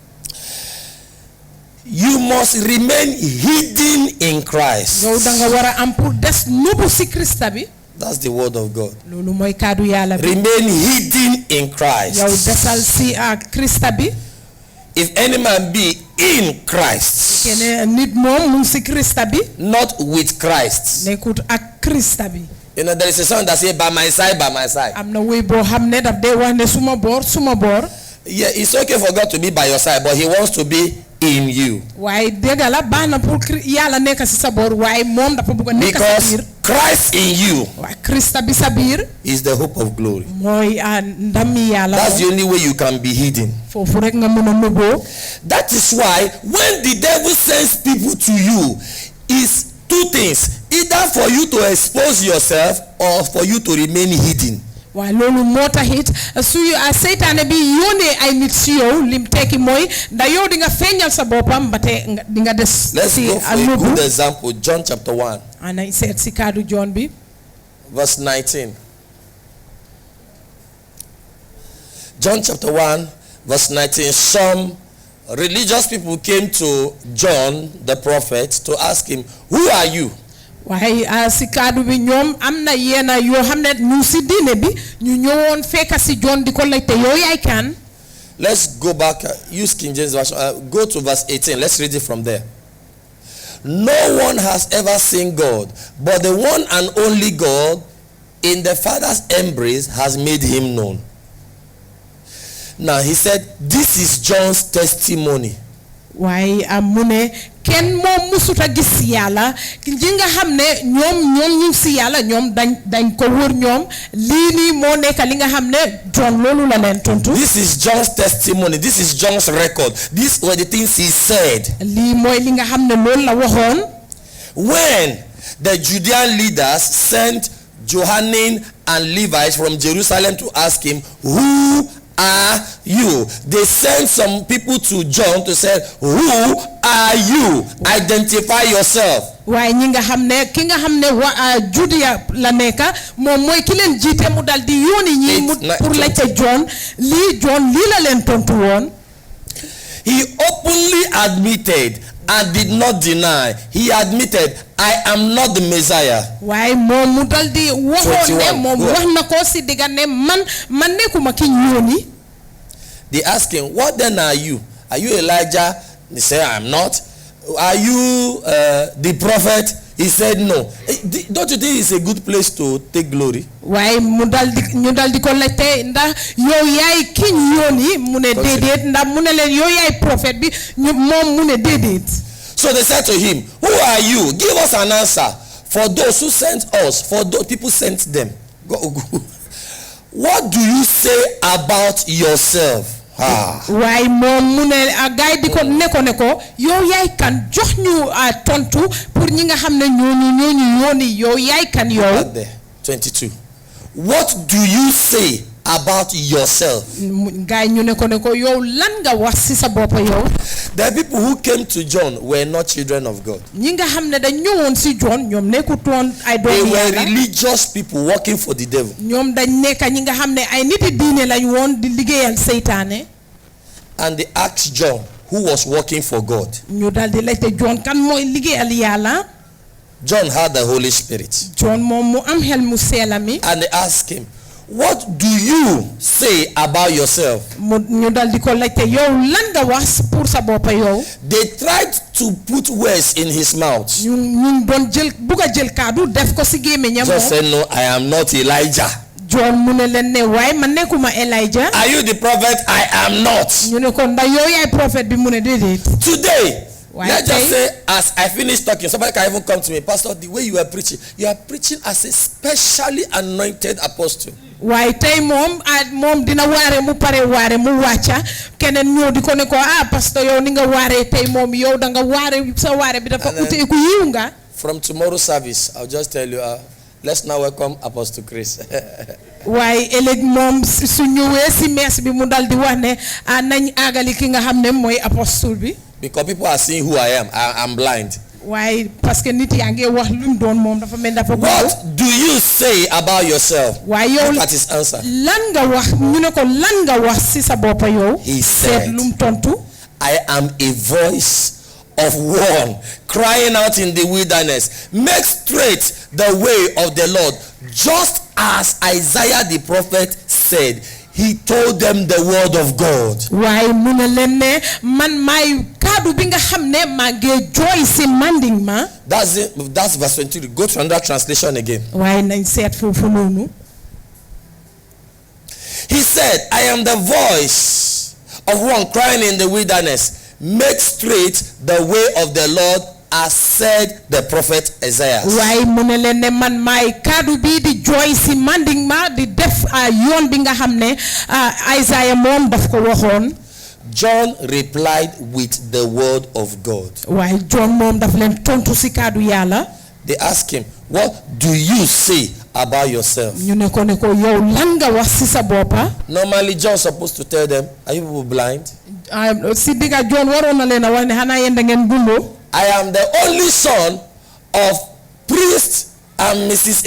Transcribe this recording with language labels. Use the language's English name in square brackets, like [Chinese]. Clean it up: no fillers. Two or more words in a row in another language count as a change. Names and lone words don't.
[English] You must remain hidden in Christ. [Wolof] yow da nga war a am pour des nubu si Krista bi. [English] That's the word of God. [Wolof] loolu mooy kaddu yàlla bi. [English] Remain hidden in Christ. [Wolof] yow desal si Krista bi. [English] If any man be in Christ, [Wolof] keneen nit moom mu ngi si Krista bi. [English] not with Christ. [Wolof] nekkut ak Krista bi. [English] You know, there is a song that says, by my side, by my side. [Wolof] am na wéy boo xam ne daf dee wax ne suma boor suma boor. [English] Yeah, it's okay for God to be by your side, but he wants to be in you. [Wolof] waaye dégg la baax na pour yàlla nekk si sa boor waaye moom dafa bëgg a nekk sa [English] Because [Wolof] biir. [English] Christ in you [Wolof] waaye Krista bi sa biir. [English] is the hope of glory. [Wolof] mooy ndami yàlla. [English] That's the only way you can be hidden. [Wolof] foofu rek nga mën a nëbboo. [English] That is why when the devil sends people to you, is two things: either for you to expose yourself or for you to remain hidden. [Wolof] waaye loolu moo taxit su seytaane bi yónnee ay nit si yow lim tekki mooy ndax yow di nga feeñal sa boppam ba te di nga des. [English] Let's [Wolof] si [English] go for a [Wolof] nëbbu. [English] good example. John chapter 1, [Wolof] ana seet si kaddu John bi. [English] verse 19. John chapter 1, verse 19. Some religious people came to John the prophet to ask him, who are you? [Wolof] waaye si kaddu bi ñoom am na yenn yoo xam ne ñu si diine bi ñu ñëwoon fekk si John di ko laajte yow yaay kan. [English] Let's go back. Use King James version. Go to verse 18. Let's read it from there. No one has ever seen God, but the one and only God in the Father's embrace has made him known. Now he said, this is John's testimony. [Wolof] waaye mu ne kenn moom musuta gis yàlla ji nga xam ne ñoom ñu si yàlla ñoom dañ ko wër ñoom lii nii moo nekk li nga xam ne John loolu la leen tontu. [English] This is John's testimony. This is John's record. These were the things he said. [Wolof] lii mooy li nga xam ne loolu la waxoon. [English] When the Judean leaders sent Johanan and Levites from Jerusalem to ask him, who are you? They sent some people to John to say, who are you? Identify yourself. [Wolof] waaye ñi nga xam ne ki nga xam ne Judea la nekk moom mooy ki leen jiite mu dal di yónni ñi mu pour laajte John lii la leen tontu woon. [English] He openly admitted and did not deny. He admitted, I am not the Messiah. waaye moom mu dal di waxoon ne moom wax na ko si digga ne man nekkuma ki ñu yónni. They asked him, what then are you? Are you Elijah? He said, I'm not. Are you the prophet? He said, no. Don't you think it's a good place to take glory? [Wolof] waaye ñu dal di ko laajte ndax yow yaay ki ñu yónni mu ne déedéet ndax mu ne leen yow yaay prophète bi moom mu ne déedéet. [English] So they said to him, who are you? Give us an answer. For those who sent us, for those people sent them. Go. What do you say about yourself? [Wolof] waaye moom mu ne gaay di ko ne ko yow yaay kan jox ñu tontu pour ñi nga xam ne ñooñu yooni yow yaay kan yow. [English] 22. What do you say about yourself? [Wolof] gaay ñu ne ko yow lan nga wax ci sa bopp yow. [English] The people who came to John were not children of God. [Wolof] ñi nga xam ne dañ ñëwoon ci John ñoom nekkutoon ay [English] They [Wolof] doomu [English] were [Wolof] Yàlla. [English] religious people working for the devil. [Wolof] ñoom dañ nekk ñi nga xam ne ay niti diine lañ woon di liggéeyal seytaane. [English] And they asked John, who was working for God. [Wolof] ñu dal di laajte John kan mooy liggéeyal Yàlla. [English] John had the Holy Spirit. [Wolof] John moom mu am xel mu sell mi. [English] And they asked him, what do you say about yourself? [Wolof] ñu dal di ko laajte yow lan nga wax pour sa bopp yow. [English] They tried to put words in his mouth. [Wolof] ñu doon bugg a jël kaddu def ko si gémmiñam [English] Just [Wolof] moom. [English] said, no, I am not Elijah. [Wolof] John mu ne leen ne waaye man nekkuma Elijah. [English] Are you the prophet? I am not. [Wolof] ñu ne ko ndax yow yaay prophète bi mu ne déedéet. [English] Today, Why let's just say? say, as I finish talking, somebody can even come to me, Pastor, the way you are preaching as a specially anointed apostle. [Wolof] waaye tey moom dina waare mu pare waare mu wàcca keneen ñëw di ko ne ko pasteur yow ni nga waaree tey moom yow da nga waare sa waare bi dafa ute ku yiw nga. [English] From tomorrow's service, I'll just tell you, let's now welcome Apostle Chris. [Wolof] waaye ëllëg moom su ñëwee si mees bi mu dal di wax ne nañ àggali ki nga xam ne mooy apostle bi. [English] Because people are seeing who I am. I'm blind. [Wolof] waaye [French] parce que [Wolof] nit yaa ngi wax lu mu doon moom dafa mel dafa. [English] What do you say about yourself? [Wolof] waaye yow [English] Look at his answer. [Wolof] lan nga wax ñu ne ko lan nga wax si sa bopp yow. [English] He said, [Wolof] seet lu mu tontu. [English] I am a voice of one crying out in the wilderness, make straight the way of the Lord, just as Isaiah the prophet said. He told them the word of God. [Wolof] waaye mu ne leen ne man maay kaddu bi nga xam ne maa ngi jooy si manding ma. [English] That's it. That's verse 23. Go to another translation again. [Wolof] waaye nañ seet foofu noonu. [English] He said, I am the voice of one crying in the wilderness, make straight the way of the Lord, as said the prophet Isaiah. [Wolof] waaye mu ne leen ne man maay kaddu bi di jooy si manding ma di def yoon bi nga xam ne Isaiah moom daf ko waxoon. [English] John replied with the word of God. [Wolof] waaye John moom daf leen tontu si kaddu Yàlla. [English] They asked him, what do you say about yourself? [Wolof] ñu ne ko yow lan nga wax si sa boppa. [English] Normally John's supposed to tell them, are you people blind? [Wolof] si digga John waroon na leen a wax ne xanaa yéen da ngeen gumbo. [English] I am the only son of priest and Mrs.